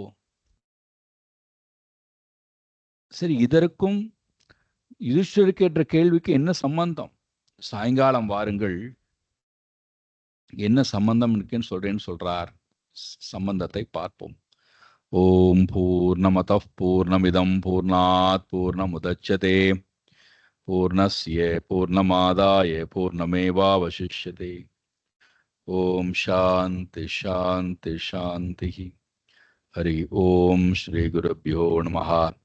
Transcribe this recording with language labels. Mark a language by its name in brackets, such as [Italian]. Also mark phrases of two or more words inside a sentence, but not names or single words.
[Tamil] சரி, இதற்கும் யுதிஷ்டருக்கு என்ற கேள்விக்கு என்ன சம்பந்தம்? சாயங்காலம் வாருங்கள், என்ன சம்பந்தம் இருக்குன்னு சொல்றேன்னு சொல்றார். சம்பந்தத்தை பார்ப்போம். [Sanskrit] ओम् पूर्णमदः पूर्णमिदं पूर्णात् पूर्णमुदच्यते पूर्णस्य पूर्णमादाय पूर्णमेवावशिष्यते. ओम् शान्ति शान्ति शान्ति. हरि ओम् श्री गुरुभ्यो नमः.